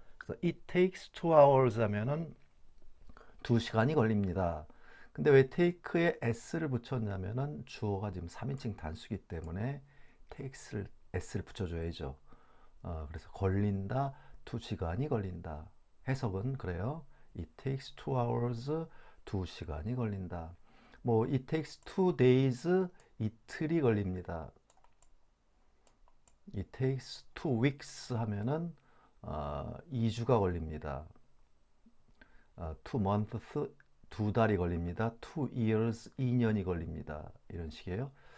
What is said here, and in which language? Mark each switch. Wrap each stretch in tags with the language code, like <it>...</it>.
<ko>그래서</ko> <en>it takes 2 hours</en> <ko>하면은 2시간이 걸립니다. 근데 왜 take에 s를 붙였냐면은 주어가 지금 3인칭 단수기 때문에 s를 붙여줘야죠. 그래서 걸린다, 2시간이 걸린다. 해석은 그래요.</ko> <en>It takes 2 hours,</en> <ko>2시간이 걸린다.</ko> <en>뭐 it takes 2 days,</en> <ko>이틀이 걸립니다.</ko> <en>It takes 2 weeks</en> <ko>하면은 2주가 걸립니다. 2 months, 2달이 걸립니다. 2 years, 2년이 걸립니다. 이런 식이에요.</ko>